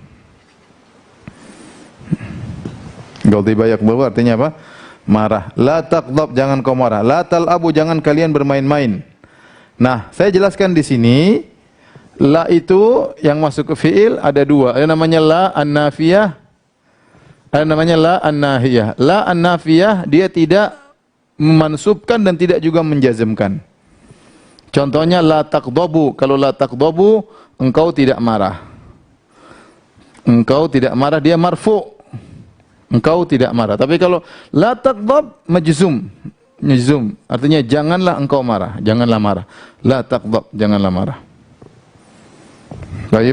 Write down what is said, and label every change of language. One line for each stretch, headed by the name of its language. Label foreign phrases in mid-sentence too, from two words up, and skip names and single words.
Arabic: غضب يغضب
Indonesian: artinya apa? Marah.
Arabic: لا تغضب,
Indonesian: jangan kau marah.
Arabic: لا تلعبوا,
Indonesian: jangan kalian bermain-main. Nah, saya jelaskan di sini, la itu yang masuk ke fi'il ada dua. Ada namanya
Arabic: لا النافية.
Indonesian: Ada namanya
Arabic: لا الناهية. لا النافية
Indonesian: dia tidak memansubkan dan tidak juga menjazmkan. Contohnya
Arabic: لا تغضب.
Indonesian: Kalau
Arabic: لا تغضب,
Indonesian: engkau tidak marah. Engkau tidak marah, dia marfu'. Engkau tidak marah. Tapi kalau
Arabic: لا تغضب,
Indonesian: majzum. Majzum. Artinya janganlah engkau marah. Janganlah marah.
Arabic: لا تغضب,
Indonesian: janganlah marah. Baik.